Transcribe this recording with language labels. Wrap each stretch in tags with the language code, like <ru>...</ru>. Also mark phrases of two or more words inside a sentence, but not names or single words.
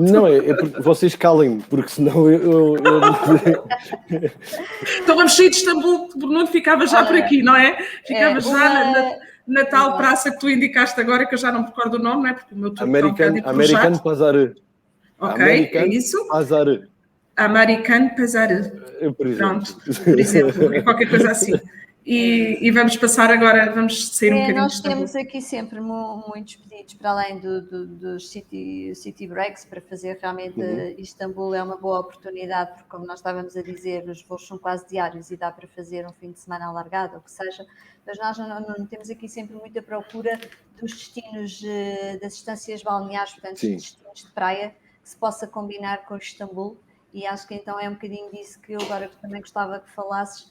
<pt>Não, é porque vocês calem-me, porque senão eu... Então vamos sair de Istambul, o Nuno ficava já por aqui, não é? Ficava já na tal praça que tu indicaste agora, que eu já não me recordo o nome, não é? Porque o meu turco American Pazarı. Ok, American, é isso? Pazarı. American Pazarı. Pronto, por exemplo, é qualquer coisa assim. E vamos passar agora, vamos sair um bocadinho. Nós temos aqui sempre muitos pedidos, para além dos</pt> <en>city breaks,</en> <pt>para fazer realmente Istambul é uma boa oportunidade, porque como nós estávamos a dizer, os voos são quase diários e dá para fazer um fim de semana alargado, ou o que seja, mas nós não temos aqui sempre muita procura dos destinos, das estâncias balneares, portanto, os destinos de praia, que se possa combinar com Istambul, e acho que então é um bocadinho disso que eu agora também gostava que falasses.</pt>